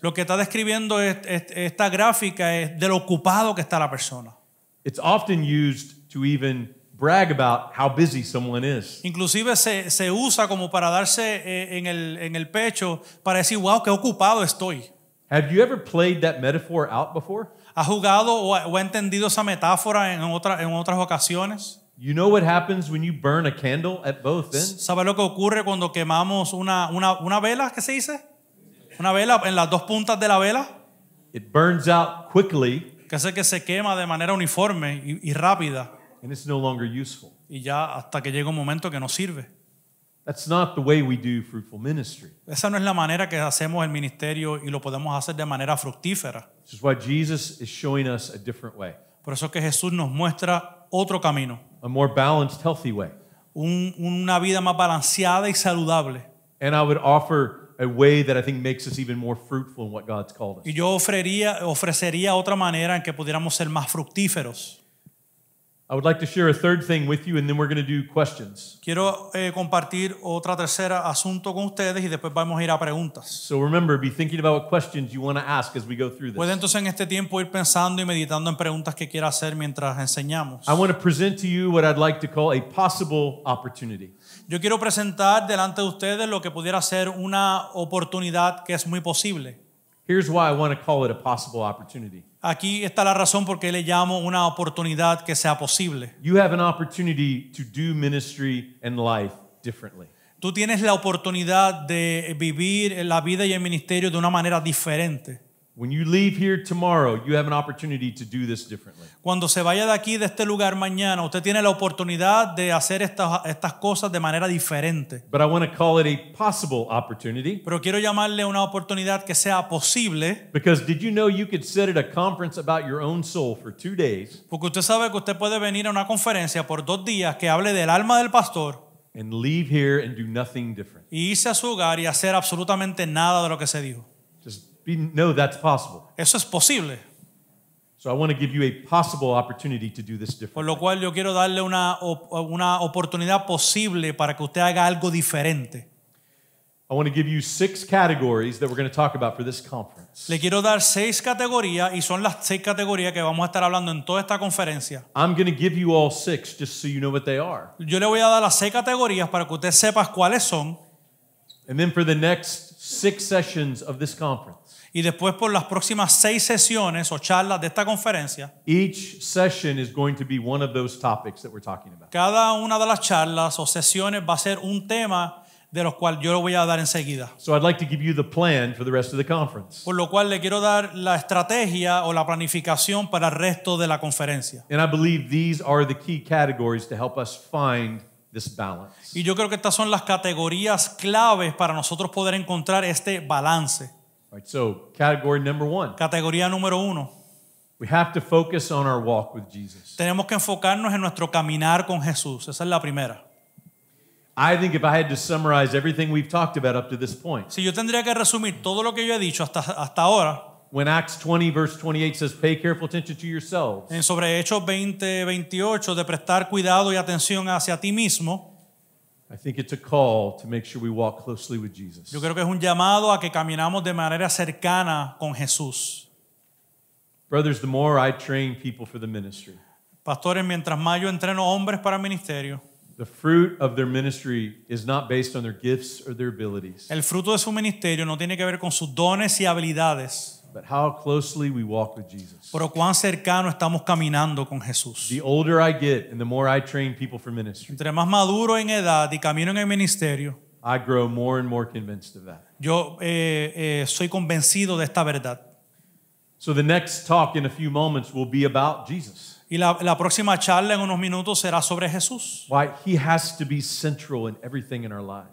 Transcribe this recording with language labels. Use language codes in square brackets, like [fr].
[es] Lo que está describiendo esta gráfica es de lo ocupado que está la persona. [en] It's often used to even brag about how busy someone is. [es] Inclusive se usa como para darse en el pecho para decir, wow, qué ocupado estoy. [en] Have you ever played that metaphor out before? [es] ¿Has jugado o ha entendido esa metáfora en otras ocasiones? [en] You know what happens when you burn a candle at both ends? [es] ¿Sabe lo que ocurre cuando quemamos una vela? ¿Qué se dice? Una vela en las dos puntas de la vela. [en] It burns out quickly, [es] Que hace que se quema de manera uniforme y rápida. [en] and it's no longer useful. [es] Y ya hasta que llega un momento que no sirve. [en] That's not the way we do fruitful ministry. [es] Esa no es la manera que hacemos el ministerio y lo podemos hacer de manera fructífera. [en] This is why Jesus is showing us a different way, [es] Por eso es que Jesús nos muestra otro camino. [en] a more balanced, healthy way. [es] Una vida más balanceada y saludable. [en] And I would offer a way that I think makes us even more fruitful in what God's called us. [es] Y yo ofrecería otra manera en que pudiéramos ser más fructíferos. [en] I would like to share a third thing with you, and then we're going to do questions. [es] Quiero compartir tercera asunto con ustedes y después vamos a ir a preguntas. [en] So remember, be thinking about what questions you want to ask as we go through [es] Puede [en] this. [es] entonces en este tiempo ir pensando y meditando en preguntas que quiera hacer mientras enseñamos. [en] I want to present to you what I'd like to call a possible opportunity. [es] Yo quiero presentar delante de ustedes lo que pudiera ser una oportunidad que es muy posible. [en] Here's why I want to call it a possible opportunity. [es] Aquí está la razón por qué le llamo una oportunidad que sea posible. [en] You have an opportunity to do ministry and life differently. [es] Tú tienes la oportunidad de vivir la vida y el ministerio de una manera diferente. [en] When you leave here tomorrow, you have an opportunity to do this differently. [es] Cuando se vaya de aquí, de este lugar mañana, usted tiene la oportunidad de hacer estas cosas de manera diferente. [en] But I want to call it a possible opportunity [es] Pero quiero llamarle una oportunidad que sea posible, [en] because did you know you could sit at a conference about your own soul for 2 days [es] porque usted sabe que usted puede venir a una conferencia por 2 días que hable del alma del pastor [en] and leave here and do nothing different? [es] y irse a su hogar y hacer absolutamente nada de lo que se dijo. [en] Know that's possible. [es] Eso es posible. [en] So I want to give you a possible opportunity to do this [es] Por [en] differently. [es] lo cual yo quiero darle una oportunidad posible para que usted haga algo diferente. [en] I want to give you 6 categories that we're going to talk about for this conference. [es] Le quiero dar 6 categorías y son las 6 categorías que vamos a estar hablando en toda esta conferencia. [en] I'm going to give you all 6 just so you know what they are. [es] Yo le voy a dar las 6 categorías para que usted sepa cuáles son [en] And then for the next 6 sessions of this conference, [es] y después por las próximas 6 sesiones o charlas de esta conferencia, [en] each session is going to be one of those topics that we're talking about. [es] cada una de las charlas o sesiones va a ser un tema de los cuales yo lo voy a dar enseguida. [en] So I'd like to give you the plan for the rest of the conference. [es] Por lo cual le quiero dar la estrategia o la planificación para el resto de la conferencia. [en] And I believe these are the key categories to help us find this balance. [es] Y yo creo que estas son las categorías claves para nosotros poder encontrar este balance. [en] All right, so category number 1. [es] Categoría número 1. [en] We have to focus on our walk with Jesus. [es] Tenemos que enfocarnos en nuestro caminar con Jesús. Esa es la primera. [en] I think if I had to summarize everything we've talked about up to this point, [es] Si yo tendría que resumir todo lo que yo he dicho hasta ahora, [en] when Acts 20 verse 28 says, pay careful attention to yourselves, [es] en sobre Hechos 20:28, de prestar cuidado y atención hacia ti mismo, [en] I think it's a call to make sure we walk closely with Jesus. [es] yo creo que es un llamado a que caminamos de manera cercana con Jesús. [en] Brothers, the more I train people for the ministry, [es] Pastores, mientras más yo entreno hombres para el ministerio, [en] the fruit of their ministry is not based on their gifts or their abilities, [es] el fruto de su ministerio no tiene que ver con sus dones y habilidades, [en] but how closely we walk with Jesus. [es] pero cuán cercano estamos caminando con Jesús. [en] The older I get and the more I train people for ministry, [es] Entre más maduro en edad y camino en el ministerio, [en] I grow more and more convinced of that. [es] yo soy convencido de esta verdad. [en] So the next talk in a few moments will be about Jesus. [es] Y la próxima charla en unos minutos será sobre Jesús. [en] Why he has to be central in everything in our lives.